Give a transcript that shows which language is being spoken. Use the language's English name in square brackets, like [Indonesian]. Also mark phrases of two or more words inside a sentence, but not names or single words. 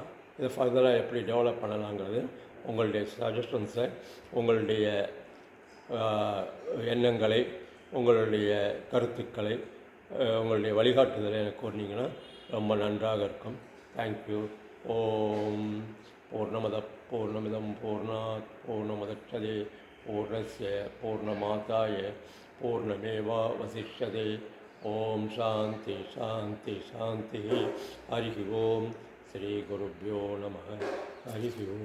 [Tamil] இதை ஃபர்தராக எப்படி டெவலப் பண்ணலாங்கிறது உங்களுடைய சஜஷன்ஸை, உங்களுடைய எண்ணங்களை, உங்களுடைய கருத்துக்களை, உங்களுடைய வழிகாட்டுதலை எனக்கு கூறினீங்கன்னா ரொம்ப நன்றாக இருக்கும். [English] Thank you. [Sanskrit] ॐ पूर्णमिदं पूर्णात् पूर्णमुदच्यते पूर्णस्य पूर्णमादाय पूर्णमेवावशिष्यते. ॐ शान्ति शान्ति शान्ति. हरि ॐ। श्री गुरुभ्यो नमः.